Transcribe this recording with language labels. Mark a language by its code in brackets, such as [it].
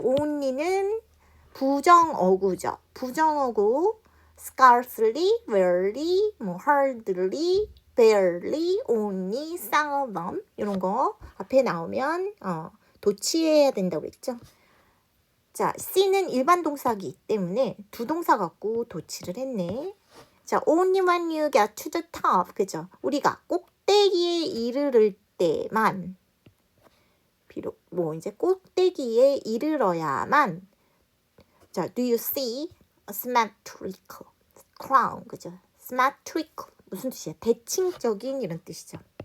[ko] only는 부정어구죠. 부정어구 scarcely, rarely, hardly, barely, only, seldom 이런 거 앞에 나오면 도치해야 된다고 그랬죠. 자, C는 일반 동사이기 때문에 두 동사 갖고 도치를 했네. [en] 자, only when you get to the top. [ko] 그죠? 우리가 꼭대기에 이르를 때만 비록 이제 꼭대기에 이르러야만 자, [en] do you see a symmetrical crown. [ko] 그죠? symmetrical 무슨 뜻이야? 대칭적인 이런 뜻이죠.